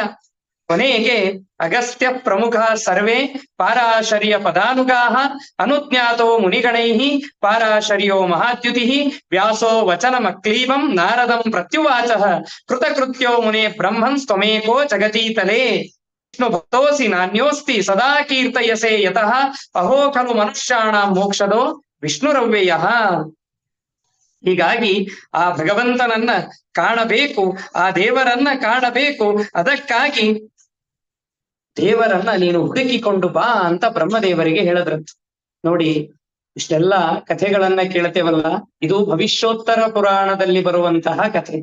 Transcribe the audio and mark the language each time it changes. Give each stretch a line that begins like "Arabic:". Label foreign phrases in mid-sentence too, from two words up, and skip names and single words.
Sanskrit: ಕೊನೆಗೆ ಅಗಸ್ತ್ಯ ಪ್ರಮುಖ ಸರ್ವೇ ಪಾರಾಶರ್ಯ ಪದಾನುಗಾಹ ಅನುಜ್ಞಾತೋ ಮುನಿಗಣೈಃ ಪಾರಾಶರ್ಯೋ ಮಹಾದ್ಯುತಿ ವ್ಯಾಸೋ ವಚನಮಕ್ಲೀಬಂ ನಾರದಂ ಪ್ರತ್ಯುವಾಚಃ ಕೃತಕೃತ್ಯೋ ಮುನೆ ಬ್ರಹ್ಮನ್ ತ್ವಮೇಕೋ ಜಗತೀತಲೇ ವಿಷ್ಣು ಭಕ್ತೋಸಿ ನಾನ್ಯೋಸ್ತಿ ಸದಾ ಕೀರ್ತಯಸೆ ಯತಃ ಅಹೋ ಖಲು ಮನುಷ್ಯಾಣಾಂ ಮೋಕ್ಷದೋ ವಿಷ್ಣುರವ್ಯಯಃ.
Kannada: ಹೀಗಾಗಿ ಆ ಭಗವಂತನನ್ನ ಕಾಣಬೇಕು, ಆ ದೇವರನ್ನ ಕಾಣಬೇಕು. ಅದಕ್ಕಾಗಿ ದೇವರನ್ನ ನೀನು ಹುಡುಕಿಕೊಂಡು ಬಾ ಅಂತ ಬ್ರಹ್ಮದೇವರಿಗೆ ಹೇಳಿದ್ರಂತ. ನೋಡಿ, ಇಷ್ಟೆಲ್ಲ ಕಥೆಗಳನ್ನ ಕೇಳ್ತೇವಲ್ಲ, ಇದು ಭವಿಷ್ಯೋತ್ತರ ಪುರಾಣದಲ್ಲಿ ಬರುವಂತಹ ಕಥೆ.